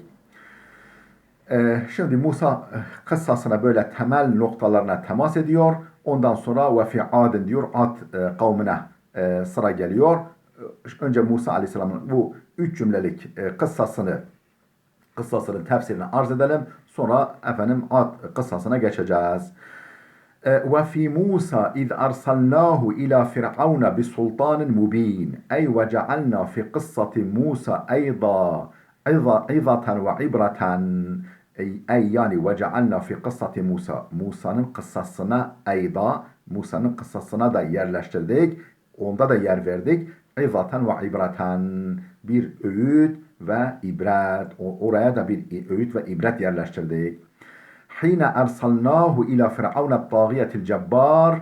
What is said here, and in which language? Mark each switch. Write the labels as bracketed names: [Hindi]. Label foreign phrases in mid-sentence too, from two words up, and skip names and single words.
[Turkish] Şimdi Musa kıssasına böyle temel noktalarına temas ediyor. Ondan sonra [Arabic] وفي عاد [Turkish] diyor, Ad kavmine sıra geliyor. Önce Musa Aleyhisselam'ın bu 3 cümlelik kıssasının tefsirini arz edelim. Sonra Ad kıssasına geçeceğiz. [Arabic] وفي موسى إذ أرسلناه إلى فرعون بسلطان مبين أي وجعلنا في قصة موسى أيضا عظة وعبرة أي yani وجعلنا في قصة موسى [Turkish] Musa'nın kıssasına da yerleştirdik. Onda da yer verdik. [Arabic] عظة وعبرة, [Turkish] bir öğüt ve ibret. Oraya da bir öğüt ve ibret yerleştirdik. [Arabic] حين أرسلناه إلى فرعون الطاغية الجبار.